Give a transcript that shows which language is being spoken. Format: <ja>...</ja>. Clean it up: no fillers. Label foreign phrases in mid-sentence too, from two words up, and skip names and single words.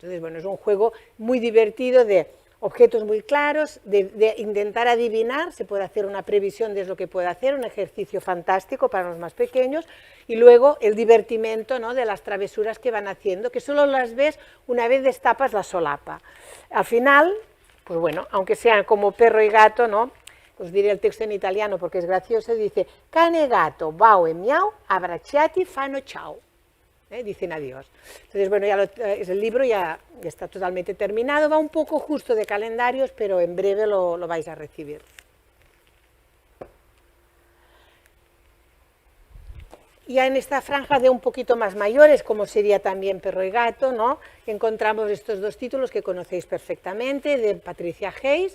<es>Entonces, bueno, es un juego muy divertido de objetos muy claros, de intentar adivinar, se puede hacer una previsión de lo que puede hacer, un ejercicio fantástico para los más pequeños, y luego el divertimento, ¿no?, de las travesuras que van haciendo, que solo las ves una vez destapas la solapa. Al final, pues bueno, aunque sean como perro y gato, ¿no?, os diré el texto en italiano porque es gracioso, dice,</es> <it>cane e gatto, bau e miau, abbracciati fanno ciao.</it> <es>Dicen adiós. Entonces, bueno, el libro ya está totalmente terminado, va un poco justo de calendarios, pero en breve lo vais a recibir. Ya en esta franja de un poquito más mayores, como sería también Perro y Gato, ¿no?, encontramos estos dos títulos que conocéis perfectamente, de Patricia Hayes.</es>